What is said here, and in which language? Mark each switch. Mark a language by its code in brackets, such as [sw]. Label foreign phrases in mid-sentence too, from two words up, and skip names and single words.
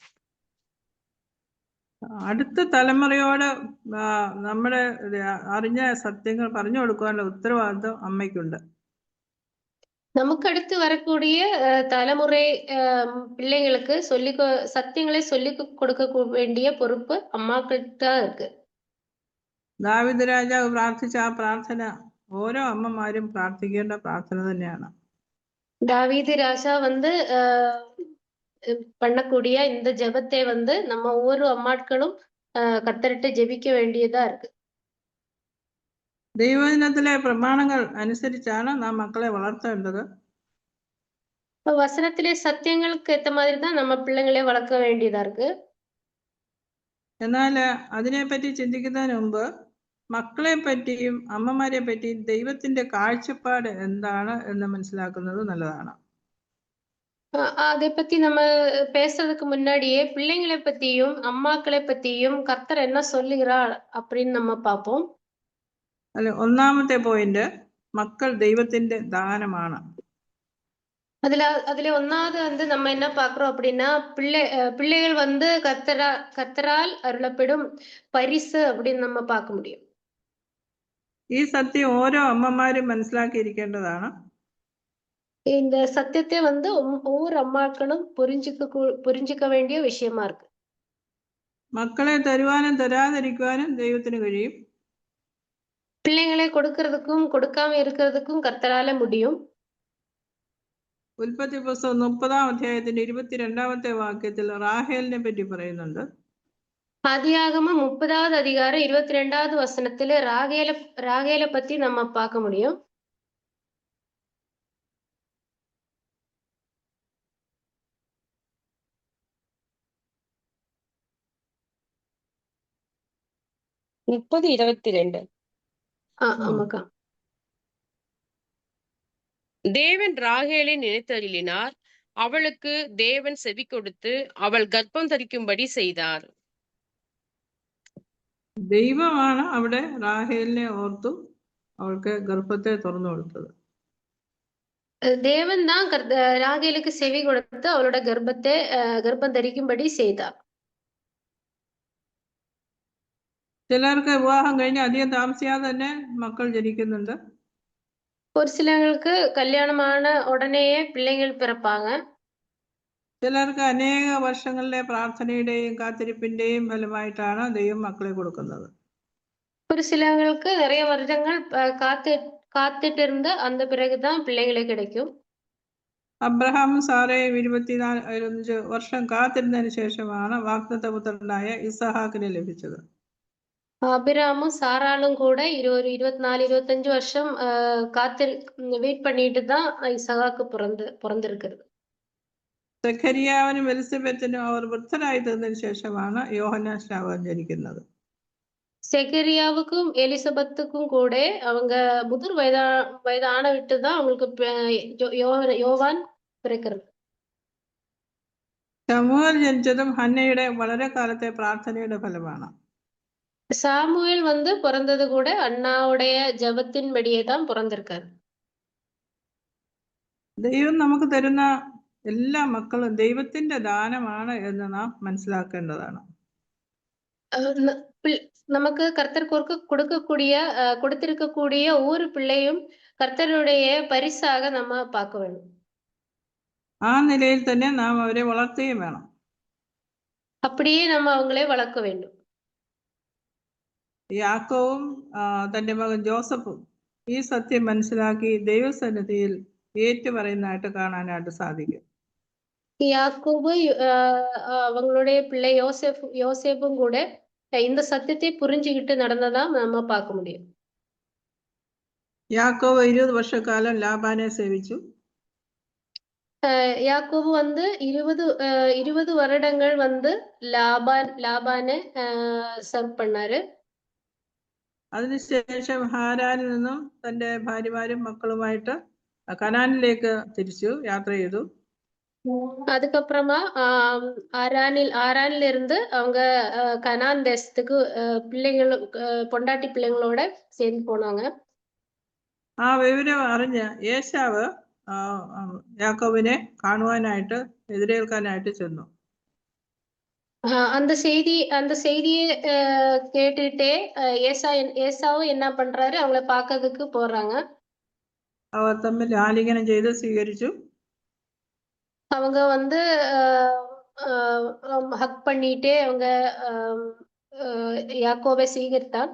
[ml] അടുത്ത തലമുറയോട് നമ്മുടെ അറിഞ്ഞ സത്യങ്ങൾ പറഞ്ഞു കൊടുക്കാനുള്ള ഉത്തരവാദിത്വം അമ്മയ്ക്കുണ്ട്. [ta] நமக்கு அடுத்து வரக்கூடிய தலைமுறை பிள்ளைங்களுக்கு சத்தியங்களை சொல்லி கொடுக்க வேண்டிய பொறுப்பு அம்மாக்கிட்ட இருக்கு. [ml] ദാവീദ് രാജാവ് പ്രാർത്ഥിച്ച ആ പ്രാർത്ഥന ഓരോ അമ്മമാരും പ്രാർത്ഥിക്കേണ്ട പ്രാർത്ഥന തന്നെയാണ്. [ta] தாவீது ராஜா பண்ணக்கூடிய இந்த ஜெபத்தை நம்ம ஒவ்வொரு அம்மாட்களும் கர்த்தரிட்டு ஜெபிக்க வேண்டியதா இருக்கு. [ml] ദൈവവചനത്തിലെ പ്രമാണങ്ങൾ അനുസരിച്ചാണ് നാം മക്കളെ വളർത്തേണ്ടത്. [ta] வசனத்திலே சத்தியங்களுக்கு ஏத்த மாதிரி தான் நம்ம பிள்ளைங்களே வளர்க்க வேண்டியதா இருக்கு. [ml] എന്നാൽ അതിനെപ്പറ്റി ചിന്തിക്കുന്നതിന് മുമ്പ് മക്കളെ പറ്റിയും അമ്മമാരെ പറ്റിയും ദൈവത്തിന്റെ കാഴ്ചപ്പാട് എന്താണ് എന്ന് മനസ്സിലാക്കുന്നത് നല്ലതാണ്. [ta] அதை பத்தி நம்ம பேசுறதுக்கு முன்னாடியே பிள்ளைங்களை பத்தியும் அம்மாக்களை பத்தியும் கர்த்தர் என்ன சொல்லுகிறார் அப்படின்னு நம்ம பார்ப்போம். [ml] ഒന്നാമത്തെ പോയിന്റ്, മക്കൾ ദൈവത്തിന്റെ ദാനമാണ്. [ta] அதுல ஒன்னாவது நம்ம என்ன பாக்குறோம் அப்படின்னா பிள்ளைகள் கர்த்தரால் அருளப்படும் பரிசு அப்படின்னு நம்ம பார்க்க முடியும். [ml] ഈ സത്യം ഓരോ അമ്മമാരും മനസ്സിലാക്കിയിരിക്കേണ്ടതാണ്. [ta] இந்த சத்தியத்தை ஒவ்வொரு அம்மாக்களும் புரிஞ்சுக்க வேண்டிய விஷயமா இருக்கு. [ml] മക്കളെ തരുവാനും തരാതിരിക്കുവാനും ദൈവത്തിന് കഴിയും. [ta] பிள்ளைங்களை கொடுக்கறதுக்கும் கொடுக்காம இருக்கிறதுக்கும் கர்த்தரால முடியும். [ml] ഉൽപ്പത്തി പുസ്തകം 30-ാം അധ്യായത്തിന്റെ 22ാമത്തെ വാക്യത്തിൽ റാഹേലിനെ പറ്റി പറയുന്നുണ്ട്. [ta] ஆதியாகமம் 30வது அதிகாரம் 22வது வசனத்துல ராகேலை பத்தி நம்ம பார்க்க முடியும். ஆமாக்கா. தேவன் ராகேலை நினைத்தருளினார். அவளுக்கு தேவன் செவி கொடுத்து அவள் கர்ப்பம் தரிக்கும்படி செய்தார். [ml] ദൈവമാണ് അവിടെ റാഹേലിനെ ഓർത്തു അവൾക്ക് ഗർഭത്തെ തുറന്നു കൊടുത്തത്. [ta] தேவன் தான் ராகேலுக்கு செவி கொடுத்து அவளோட கர்ப்பம் தரிக்கும்படி செய்தார். [ml] ചിലർക്ക് വിവാഹം കഴിഞ്ഞ് അധികം താമസിയാതെ തന്നെ മക്കൾ ജനിക്കുന്നുണ്ട്. [ta] ஒரு சிலங்களுக்கு கல்யாணமான உடனேயே பிள்ளைகள் பிறப்பாங்க. [ml] ചിലർക്ക് അനേക വർഷങ്ങളിലെ പ്രാർത്ഥനയുടെയും കാത്തിരിപ്പിന്റെയും ഫലമായിട്ടാണ് ദൈവം മക്കളെ കൊടുക്കുന്നത്. [ta] ஒரு சிலங்களுக்கு நிறைய வருடங்கள் காத்துட்டு இருந்து அந்த பிறகுதான் பிள்ளைகளே கிடைக்கும். [ml] അബ്രഹാമും സാറയും 25 വർഷം കാത്തിരുന്നതിന് ശേഷമാണ് വാഗ്ദത്തപുത്രനായ ഇസഹാക്കിനെ ലഭിച്ചത്. [ta] அபிராமும் சாராலும் கூட 24-25 வருஷம் வெயிட் பண்ணிட்டு தான் இசகாக்கு பிறந்திருக்கிறது. [ml] സെഖരിയാവിനും എലിസബത്തിനും അവർ വൃദ്ധരായി തീർന്നതിന് ശേഷമാണ് യോഹന്നാൻ സ്നാപകൻ ജനിക്കുന്നത്. [ta] செகரியாவுக்கும் எலிசபெத்துக்கும் கூட அவங்க முதிர் வயதான விட்டுதான் அவங்களுக்கு யோவான் பிறக்கிறது. [ml] ശമൂവേൽ ജനിച്ചതും ഹന്നയുടെ വളരെ കാലത്തെ പ്രാർത്ഥനയുടെ ഫലമാണ്. [ta] சாமுவேல் வந்து பிறந்தது கூட அண்ணாவுடைய ஜெபத்தின்படியே தான் பிறந்திருக்காரு. [ml] ദൈവം നമുക്ക് തരുന്ന എല്ലാ മക്കളും ദൈവത്തിന്റെ ദാനമാണ് എന്ന് നാം മനസ്സിലാക്കേണ്ടതാണ്. [ta] அஹ் ந- பிள்- நமக்கு கர்த்தர் கொடுத்திருக்கக்கூடிய ஒவ்வொரு பிள்ளையும் கர்த்தருடைய பரிசாக நம்ம பார்க்க வேண்டும். [ml] ആ നിലയിൽ തന്നെ നാം അവരെ വളർത്തുകയും വേണം. [ta] அப்படியே நம்ம அவங்களே வளர்க்க வேண்டும். [ml] യാക്കോവും തന്റെ മകൻ ജോസഫും ഈ സത്യം മനസ്സിലാക്കി ദൈവസന്നിധിയിൽ ഏറ്റുപറയുന്നതായിട്ട് കാണാനായിട്ട് സാധിക്കും. [ta] யாக்கோபு அவங்களுடைய பிள்ளை யோசேப்பும் கூட இந்த சத்தியத்தை புரிஞ்சுக்கிட்டு நடந்ததா நம்ம பார்க்க முடியும். [ml] യാക്കോവ് 20 വർഷക്കാലം ലാബാനെ സേവിച്ചു. [ta] யாக்கோபு வந்து 20 வருடங்கள் வந்து லாபானை சர்வ் பண்ணாரு. [ml] അതിനുശേഷം ഹാരാനിൽ നിന്നും തന്റെ ഭാര്യമാരും മക്കളുമായിട്ട് കനാനിലേക്ക് തിരിച്ചു യാത്ര ചെയ്തു. [ta] அதுக்கப்புறமா ஆரான்ல இருந்து அவங்க கனான் தேசத்துக்கு பொண்டாட்டி பிள்ளைங்களோட சேர்ந்து போனாங்க. [ml] ആ വിവരം അറിഞ്ഞ് ഏശാവ് യാക്കോബിനെ കാണുവാനായിട്ട് എതിരേൽക്കാനായിട്ട് ചെന്നു. [ta] அந்த செய்தியை கேட்டுட்டே ஏசாவும் என்ன பண்றாரு, அவங்கள பார்க்கறதுக்கு போறாங்க. [ml] അവർ തമ്മിൽ ആലിംഗനം ചെയ്ത് സ്വീകരിച്ചു. [ta] அவங்க வந்து ஹக் பண்ணிட்டே அவங்க யாக்கோபை സ്വീകരിத்தான்.